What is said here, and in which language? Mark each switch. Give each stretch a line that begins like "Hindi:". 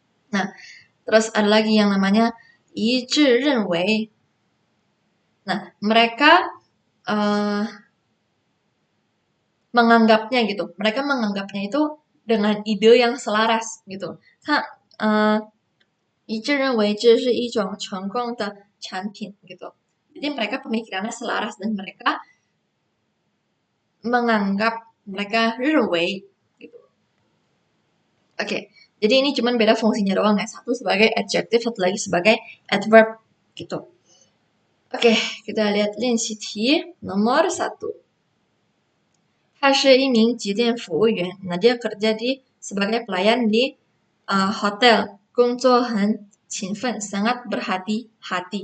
Indonesian: Nah, terus ada lagi yang namanya
Chinese: 一致认为.
Indonesian: Nah, mereka menganggapnya gitu. Mereka menganggapnya itu dengan ide yang selaras gitu.
Chinese: 一致认为这是一种成功的产品 gitu.
Indonesian: Jadi mereka pemikirannya selaras dan mereka menganggap, mereka 认为 gitu. Oke, jadi ini cuma beda fungsinya doang ya. Satu sebagai adjective, satu lagi sebagai adverb gitu. Oke, kita lihat 练习题 nomor 1.
Chinese: 他是一名酒店服务员.
Indonesian: Nah, dia kerja sebagai pelayan di hotel.
Chinese: 工作很勤奋,
Indonesian: sangat berhati-hati.